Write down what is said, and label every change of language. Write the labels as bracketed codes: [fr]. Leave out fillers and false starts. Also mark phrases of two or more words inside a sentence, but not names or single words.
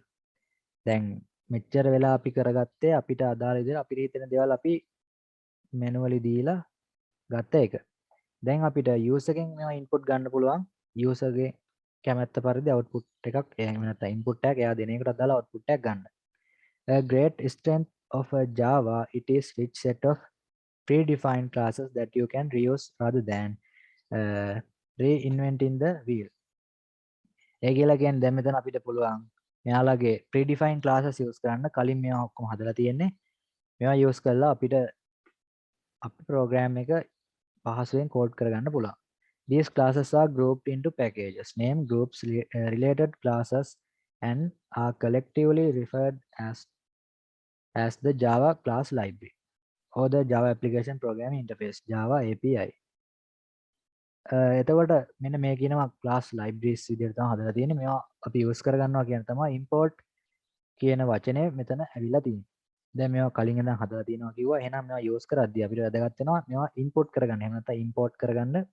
[si] දැන් මෙච්චර වෙලා අපි කරගත්තේ අපිට අදාළ විදිහට අපිට හිතෙන දේවල් අපි manually දීලා ගත්ත එක. දැන් අපිට user එකෙන් මේවා input ගන්න පුළුවන්. user ගේ කැමැත්ත පරිදි output එකක් එහෙම නැත්නම් input එකක් එයා දෙන එකට අදාළ output එකක් ගන්න. [en] A great strength of a Java it is rich set of predefined classes that you can reuse rather than reinventing the wheel. [si] ඒ කියලා කියන්නේ දැන් මෙතන අපිට පුළුවන් මෙයාලගේ [en] predefined classes [si] use කරන්න කලින් මේවා ඔක්කොම හදලා තියෙන්නේ. මේවා use කරලා අපිට අපේ program එක පහසුවෙන් code කරගන්න පුළුවන්. [en] These classes are grouped into packages. Name groups related classes and are collectively referred as the Java class library or the Java application programming interface Java API. [si] එතකොට මෙන්න මේ කියනවා [en] class libraries [si] විදිහට තමයි හදලා තියෙන්නේ. මේවා අපි use කරගන්නවා කියන තමයි import කියන වචනේ මෙතන ඇවිල්ලා තියෙන්නේ. දැන් මේවා කලින් ඉඳන් හදලා තියෙනවා කිව්වා. එහෙනම් මේවා use කරද්දී අපිට වැදගත් වෙනවා මේවා import කරගන්න. එහෙම නැත්නම් import කරගන්න.